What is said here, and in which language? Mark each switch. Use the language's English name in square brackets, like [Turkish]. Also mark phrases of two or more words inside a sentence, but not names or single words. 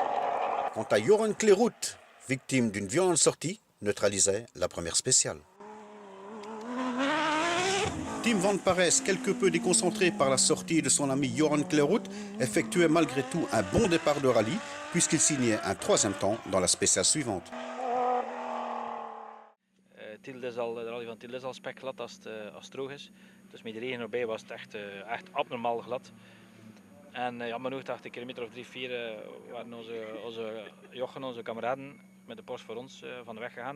[French] Quant à Joran Kleerout, victime d'une violente sortie, neutralisait la première spéciale. Tim Van Parijs, quelque peu déconcentré par la sortie de son ami Johan Klerout, effectuait malgré tout un bon départ de rallye puisqu'il signait un 3e temps dans la spéciale suivante. [Dutch] De rally van Tiel is al spekglad als het droog is. Dus met de regen erbij was het echt abnormaal glad. En jammer genoeg, 80 kilometer of 3-4 waren onze jochen, onze kameraden met de Porsche voor ons van de weg gegaan.